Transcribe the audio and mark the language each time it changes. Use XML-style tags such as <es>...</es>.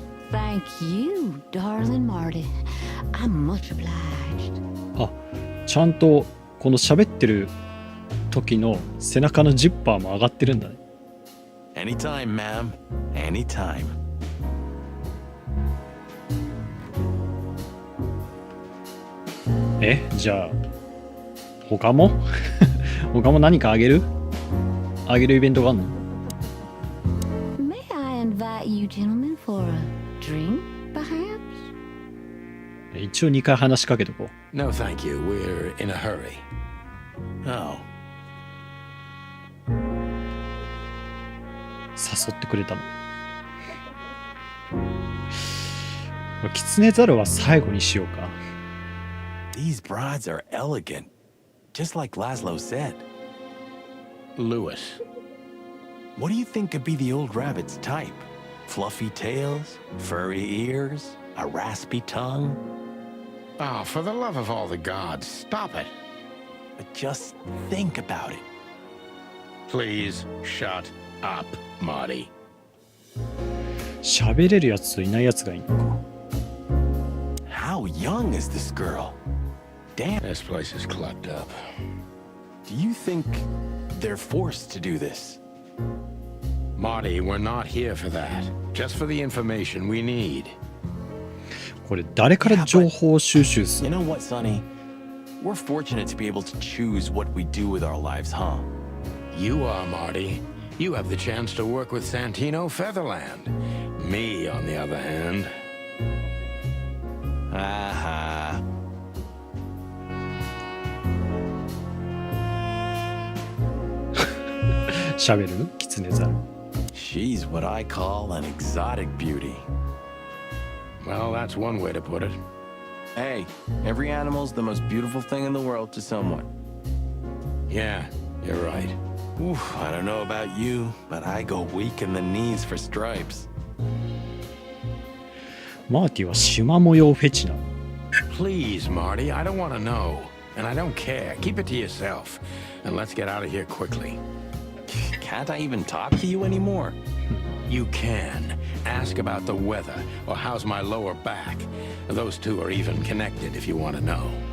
<en>Thank you, darling Marty. I'm much obliged.</en> <ja>ちゃんとこの喋ってる時の背中のジッパーも上がってるんだね。</ja> <en>Anytime, ma'am. Anytime.</en> <ja>じゃあ他も何かあげるイベントがあるの？</ja> <en>May I invite you gentlemen for a drink, perhaps?</en> <ja>一応2回話しかけとこう。</ja> <en>No, thank you. We're in a hurry. Oh.</en> <ja>誘ってくれたの。キツネザルは最後にしようか。</ja> <en>These brides are elegant. Just like Laszlo said. Lewis. What do you think could be the old rabbit's type? Fluffy tails? Furry ears? A raspy tongue? Oh, for the love of all the gods, stop it. But just think about it. Please shut up, Marty.</en> <ja>喋れるやつといないやつがいいのか。</ja> <en>How young is this girl? Damn. This place is clubbed up. Do you think they're forced to do this? Marty, we're not here for that. Just for the information we need.</en> <ja>これ誰から情報収集す</ja> <en>You</en> <ja>る</ja> <en>know what, Sonny? We're fortunate to be able to choose what we do with our lives, huh? You are, Marty. You have the chance to work with Santino Featherland. Me, on the other hand. Aha.</en> <ja>喋るキツネザル。</ja> <en>She's what I call an exotic beauty. Well, that's one way to put it. Hey, every animal's the most beautiful thing in the world to someone. Yeah, you're right. Oof, I don't know about you, but I go weak in the knees for stripes.</en> <ja>マーティは縞模様フェチなの。</ja> <en>Please, Marty, I don't want to know. And I don't care. Keep it to yourself. And let's get out of here quickly. Can't I even talk to you anymore? You can. Ask about the weather, or how's my lower back. Those two are even connected if you want to know.</en>